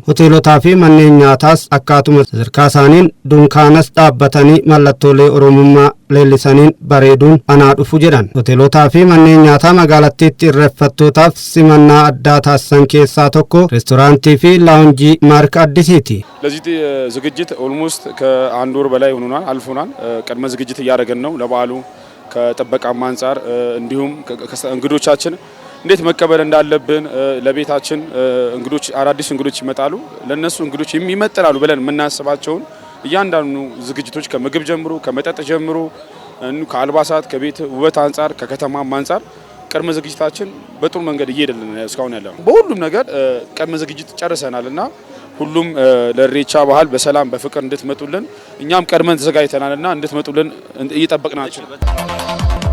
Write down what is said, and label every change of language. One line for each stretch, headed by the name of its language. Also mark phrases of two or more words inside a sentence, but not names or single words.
Oromo: Hoteelotaa fi manneen nyaataas akkaatuma sadarkaa isaaniin dunkaanas dhaabbatanii mallattoolee Oromummaa leellisaniin bareeduun anaa dhufu jedhan. Hoteelotaa fi manneen nyaataa magaalattiitti irreeffattootaaf simannaa addaa taasisan keessaa tokko reestooraantii fi laawunjii ማርክ አዲሲቲ
Amharic: ለዚህ ዝግጅት ኦልሞስት ከአንድ ወር በላይ ሆኖናል አልፎናል። ቀድመ ዝግጅት እያደረገን ነው ለበዓሉ ከጥበቃም አንፃር እንዲሁም እንግዶቻችን እንዴት መቀበል እንዳለብን ለቤታችን እንግዶች አዳዲስ እንግዶች ይመጣሉ ለነሱ እንግዶች የሚመጥናሉ ብለን የምናስባቸውን እያንዳንዱ ዝግጅቶች ከምግብ ጀምሮ ከመጠጥ ጀምሮ ከአልባሳት ከቤት ውበት አንፃር ከከተማም አንፃር ቅድመ ዝግጅታችን በጥሩ መንገድ እየሄደልን እስካሁን ያለው በሁሉም ነገር ቅድመ ዝግጅት ጨርሰናልና ሁሉም ለኢሬቻ ባህል በሰላም በፍቅር እንድትመጡልን እኛም ቀድመን ተዘጋጅተናልና እንድትመጡልን እየጠበቅናችሁ